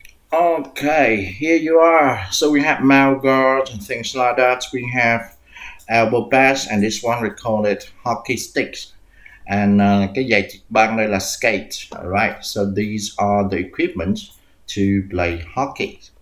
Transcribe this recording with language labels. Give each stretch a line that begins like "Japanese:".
English: Okay, here you are. So we have mouth guard and things like that. We have elbow pads, and this one we call it hockey sticks. And
Vietnamese: cái giày trượt băng đây là skate.
English: Alright, so these are the equipment to play hockey.